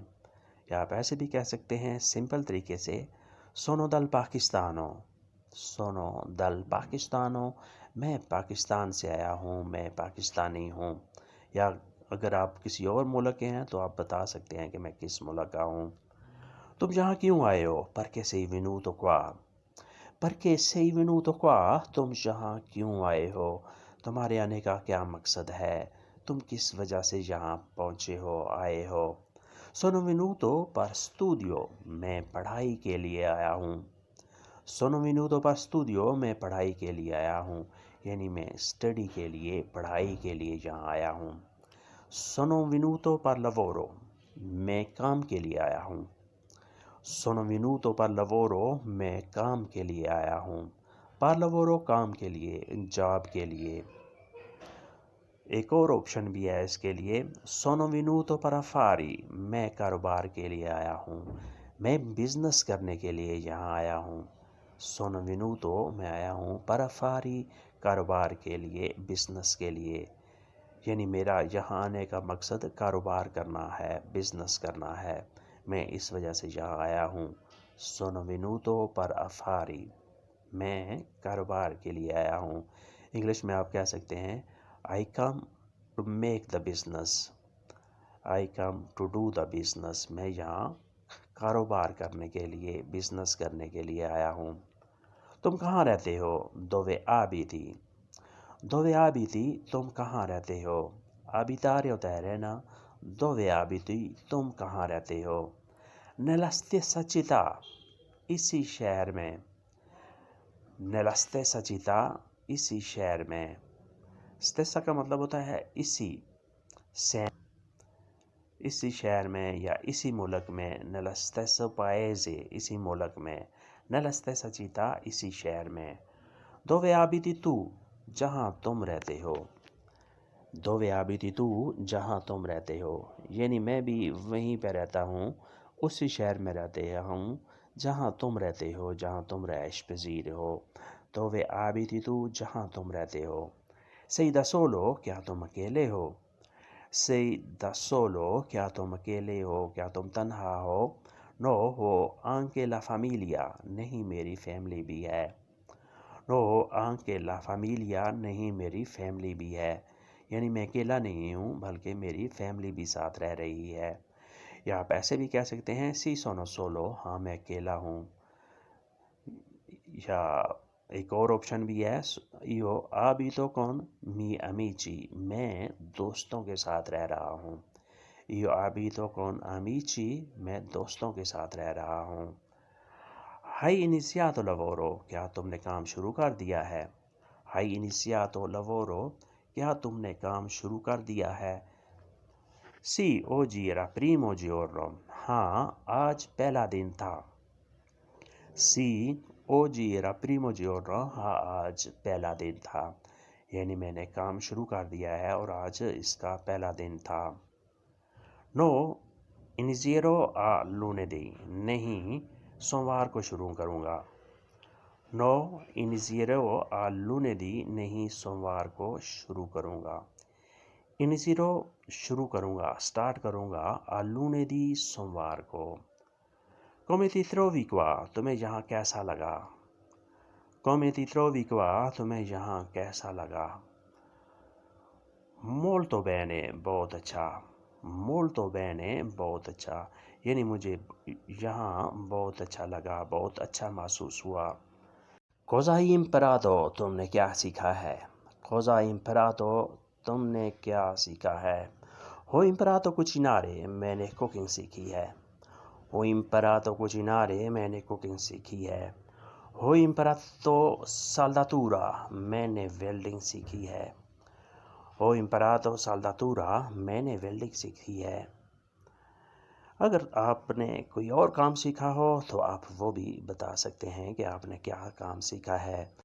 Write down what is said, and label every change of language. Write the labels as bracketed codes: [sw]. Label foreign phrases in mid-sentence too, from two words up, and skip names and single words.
[ur] یا آپ ایسے بھی کہہ سکتے ہیں سمپل طریقے سے، [it] Sono dal Pakistano۔ Sono dal Pakistano۔ [ur] میں پاکستان سے آیا ہوں، میں پاکستانی ہوں۔ یا اگر آپ کسی اور ملک کے ہیں تو آپ بتا سکتے ہیں کہ میں کس ملک کا ہوں۔ تم یہاں کیوں آئے ہو؟ [it] Perché sei venuto qua؟ Perché sei venuto qua؟ [ur] تم یہاں کیوں آئے ہو؟ تمہارے آنے کا کیا مقصد ہے؟ تم کس وجہ سے یہاں پہنچے ہو، آئے ہو؟ [it] Sono venuto per studio۔ [ur] میں پڑھائی کے لیے آیا ہوں۔ [it] Sono venuto per studio۔ [ur] میں پڑھائی کے لیے آیا ہوں، یعنی میں اسٹڈی کے لیے، پڑھائی کے لیے یہاں آیا ہوں۔ [it] Sono venuto per lavoro۔ [ur] میں کام کے لیے آیا ہوں۔ [it] Sono venuto per lavoro۔ [ur] میں کام کے لیے آیا ہوں۔ [it] Per lavoro [ur] کام کے لیے، جاب کے لیے۔ ایک اور آپشن بھی ہے اس کے لیے، [it] Sono venuto per affari۔ [ur] میں کاروبار کے لیے آیا ہوں، میں بزنس کرنے کے لیے یہاں آیا ہوں۔ [it] Sono venuto، [ur] میں آیا ہوں، [it] per affari، [ur] کاروبار کے لیے، بزنس کے لیے، یعنی میرا یہاں آنے کا مقصد کاروبار کرنا ہے، بزنس کرنا ہے، میں اس وجہ سے یہاں آیا ہوں۔ [it] Sono venuto per affari۔ [ur] میں کاروبار کے لیے آیا ہوں۔ انگلش میں آپ کہہ سکتے ہیں [en] I come to make the business۔ I come to do the business۔ [ur] میں یہاں کاروبار کرنے کے لیے، بزنس کرنے کے لیے آیا ہوں۔ تم کہاں رہتے ہو؟ [it] Dove abiti؟ Dove abiti؟ [ur] تم کہاں رہتے ہو؟ Abitare ہوتا ہے رہنا، [it] Dove abiti؟ [ur] تم کہاں رہتے ہو؟ [it] Nella stessa città؟ [ur] اسی شہر میں۔ [it] Nella stessa città؟ [ur] اسی شہر میں۔ stessa کا مطلب ہوتا ہے اسی، اسی شہر میں یا اسی ملک میں۔ [it] Nello stesso paese؟ [ur] اسی ملک میں۔ [it] Nella stessa città؟ [ur] اسی شہر میں۔ [it] Dove abiti tu؟ [ur] جہاں تم رہتے ہو۔ [it] Dove abiti tu؟ [ur] جہاں تم رہتے ہو، یعنی میں بھی وہیں پہ رہتا ہوں، اسی شہر میں رہتے ہوں جہاں تم رہتے ہو، جہاں تم رہائش پذیر ہو۔ [it] dove abiti tu [ur] جہاں تم رہتے ہو. [it] Sei da solo, [ur] کیا تم اکیلے ہو. [it] Sei da solo, [ur] کیا تم اکیلے ہو, کیا تم تنہا ہو. [it] No, ho anche la famiglia, [ur] نہیں میری فیملی بھی ہے. [it] No, anche la famiglia, [ur] نہیں میری فیملی بھی ہے. یعنی میں اکیلا نہیں ہوں بلکہ میری فیملی بھی ساتھ رہ رہی ہے. یا آپ ایسے بھی کہہ سکتے ہیں [it] sì sono solo, [ur] ہاں میں اکیلا ہوں. یا ایک اور آپشن بھی ہے [it] io abito con mi amici, [ur] میں دوستوں کے ساتھ رہ رہا ہوں. [it] io abito con amici, [ur] میں دوستوں کے ساتھ رہ رہا ہوں. [it] hai iniziato lavoro, [ur] کیا تم نے کام شروع کر دیا ہے. [it] hai iniziato lavoro, [ur] کیا تم نے کام شروع کر دیا ہے. [it] سی oggi era primo giorno، [ur] ہاں آج پہلا دن تھا. [it] سی oggi era primo giorno، [ur] ہاں آج پہلا دن تھا. یعنی میں نے کام شروع کر دیا ہے اور آج اس کا پہلا دن تھا. [it] نو inizierò a lunedì، [ur] نہیں سوموار کو شروع کروں گا. [it] نو inizierò a lunedì، [ur] نہیں سوموار کو شروع کروں گا. inizierò شروع کروں گا، سٹارٹ کروں گا. [it] a lunedì [ur] سوموار کو. [it] come ti trovi qua، [ur] تمہیں یہاں کیسا لگا. [it] come ti trovi qua، [ur] تمہیں یہاں کیسا لگا. [it] molto bene، [ur] بہت اچھا. [it] molto bene، [ur] بہت اچھا. یعنی مجھے یہاں بہت اچھا لگا، بہت اچھا محسوس ہوا. [it] cosa hai imparato، [ur] تم نے کیا سیکھا ہے. [it] cosa hai imparato، [ur] تم نے کیا سیکھا ہے. [it] ho imparato cucinare، [ur] میں نے کوکنگ سیکھی ہے. [it] ho imparato cucinare، [ur] میں نے کوکنگ سیکھی ہے. [it] ho imparato saldatura، [ur] میں نے ویلڈنگ سیکھی ہے. [it] ho imparato saldatura، [ur] میں نے ویلڈنگ سیکھی ہے. اگر آپ نے کوئی اور کام سیکھا ہو تو آپ وہ بھی بتا سکتے ہیں کہ آپ نے کیا کام سیکھا ہے.